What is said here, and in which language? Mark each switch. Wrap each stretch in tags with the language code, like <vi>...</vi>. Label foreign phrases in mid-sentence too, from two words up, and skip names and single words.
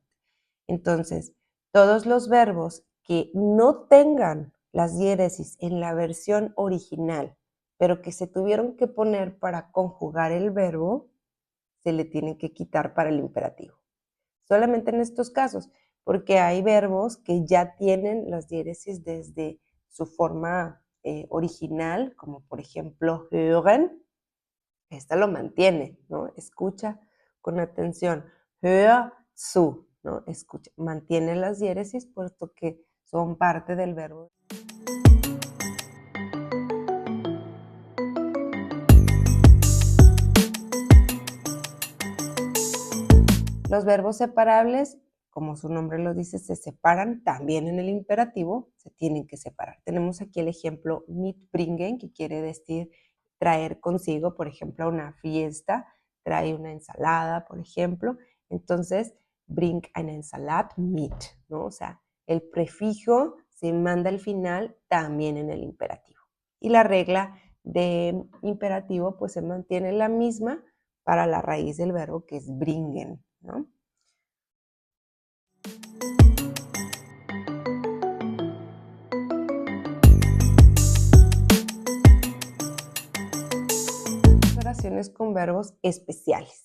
<es>Entonces, todos los verbos que no tengan las diéresis en la versión original, pero que se tuvieron que poner para conjugar el verbo, se le tienen que quitar para el imperativo. Solamente en estos casos, porque hay verbos que ya tienen las diéresis desde su forma original, como por ejemplo hören, esta lo mantiene, ¿no? Escucha con atención.</es> <de>Hör zu,</de> <es>¿no? Escucha, mantiene las diéresis puesto que son parte del verbo. Los verbos separables, como su nombre lo dice, se separan también en el imperativo, se tienen que separar. Tenemos aquí el ejemplo mitbringen, que quiere decir traer consigo, por ejemplo, a una fiesta, trae una ensalada, por ejemplo. Entonces,</es> <de>bring eine Ensalat mit,</de> <es>¿no? O sea, el prefijo se manda al final también en el imperativo. Y la regla de imperativo pues se mantiene la misma para la raíz del verbo que es bringen, ¿no? Oraciones con verbos especiales.</es>